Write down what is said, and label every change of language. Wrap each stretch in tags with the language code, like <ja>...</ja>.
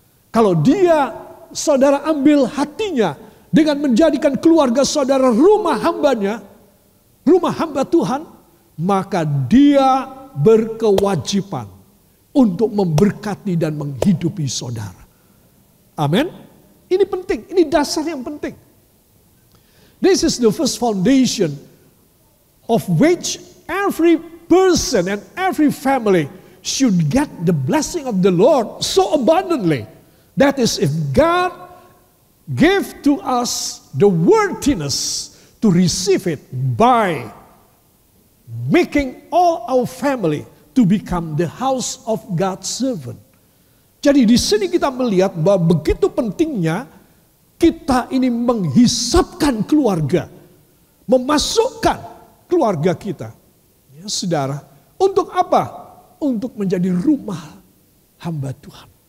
<id>Kalau saudara ambil hatinya dengan menjadikan keluarga saudara rumah hambanya, rumah hamba Tuhan, maka dia berkewajiban untuk memberkati dan menghidupi saudara. Amin. Ini penting, ini dasar yang penting.</id> <en>This is the first foundation of which every person and every family should get the blessing of the Lord so abundantly. That is, if God gave to us the worthiness to receive it by making all our family to become the house of God's servant.</en> <id>Jadi di sini kita melihat bahwa begitu pentingnya kita ini menghisapkan keluarga, memasukkan keluarga kita. Ya, saudara, untuk apa? Untuk menjadi rumah hamba Tuhan.</id>